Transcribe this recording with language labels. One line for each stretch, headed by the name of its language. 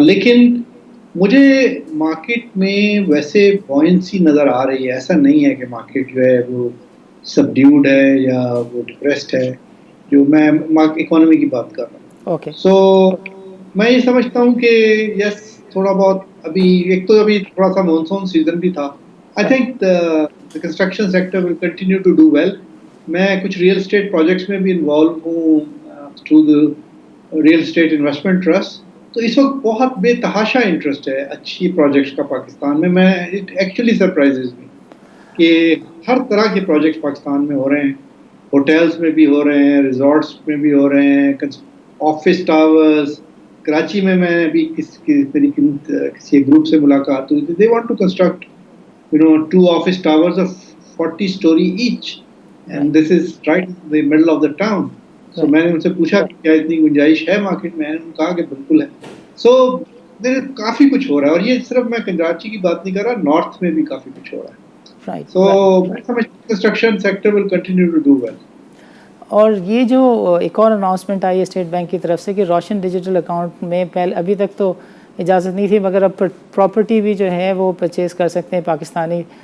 Urdu: لیکن مجھے مارکیٹ میں ویسے بوئنسی نظر آ رہی ہے. ایسا نہیں ہے کہ مارکیٹ جو ہے وہ سبڈیوڈ ہے یا وہ ڈپریسڈ ہے, جو میں اکانومی کی بات کر رہا ہوں. اوکے, سو میں یہ سمجھتا ہوں کہ یس تھوڑا بہت ابھی ایک تو ابھی تھوڑا سا مانسون سیزن بھی تھا.
English: I think the construction sector will continue to do well.
Urdu: میں کچھ ریئل اسٹیٹ پروجیکٹس میں بھی انوالو ہوں
English: Through the real estate investment trust.
Urdu: تو اس وقت بہت بے تحاشا انٹرسٹ ہے اچھی پروجیکٹس کا پاکستان میں.
English: it actually surprises me
Urdu: کہ ہر طرح کے پروجیکٹس پاکستان میں ہو رہے ہیں. ہوٹلس میں بھی ہو رہے ہیں, ریزورٹس میں بھی ہو رہے ہیں, آفس ٹاورز. کراچی میں ابھی کسی گروپ سے ملاقات ہوئی تھی.
English: They want to construct 2 office towers of 40 story each, and this is right in the middle of the town.
Urdu: So میں نے ان سے پوچھا کہ کیا اتنی گنجائش ہے مارکیٹ میں, انہوں نے کہا کہ بالکل ہے. سو کافی کچھ ہو رہا ہے, اور یہ صرف میں کراچی کی بات نہیں کر رہا, نارتھ میں بھی کافی کچھ ہو رہا ہے. سو میں سمجھتا ہوں
English: Construction sector will continue to do well.
Urdu: اور یہ جو ایک اور اناؤنسمنٹ آئی ہے اسٹیٹ بینک کی طرف سے کہ روشن ڈیجیٹل اکاؤنٹ میں ابھی تک تو اجازت نہیں تھی, مگر اب پراپرٹی بھی جو ہے وہ پرچیز کر سکتے ہیں پاکستانی.